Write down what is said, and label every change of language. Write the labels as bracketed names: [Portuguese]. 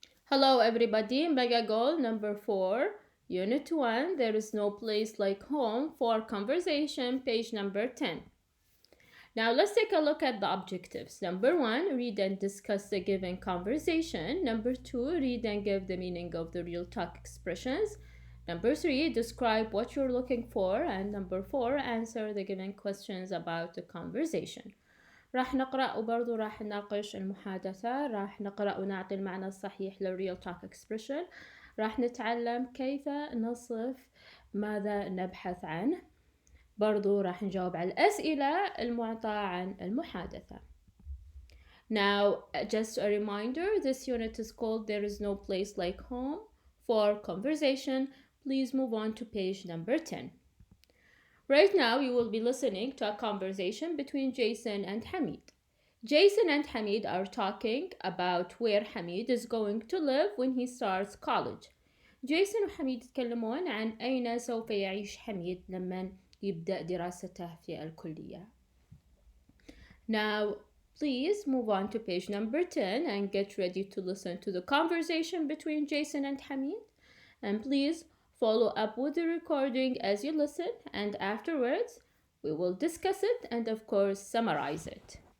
[English] Hello everybody, Mega Goal number 4, Unit 1, There is no place like home for conversation, page number 10. Now let's take a look at the objectives. Number 1, read and discuss the given conversation. Number 2, read and give the meaning of the real talk expressions. Number 3, describe what you're looking for. And number 4, answer the given questions about the conversation. [Arabic] راح نقرأ وبرضو راح نناقش المحادثة، راح نقرأ ونعطي المعنى الصحيح للreal talk expression، راح نتعلم كيف نصف ماذا نبحث عنه، برضو راح نجاوب على الأسئلة المعطاة عن المحادثة. [English] Now, just a reminder, this unit is called There is no place like home for conversation. Please move on to page number 10. Right now, you will be listening to a conversation between Jason and Hamid. Jason and Hamid are talking about where Hamid is going to live when he starts college. [Arabic] Jason وحميد يتكلمون عن أين سوف يعيش حميد لما يبدأ دراسته في الكلية. [English] Now, please move on to page number 10 and get ready to listen to the conversation between Jason and Hamid. And please follow up with the recording as you listen, and afterwards we will discuss it and of course summarize it.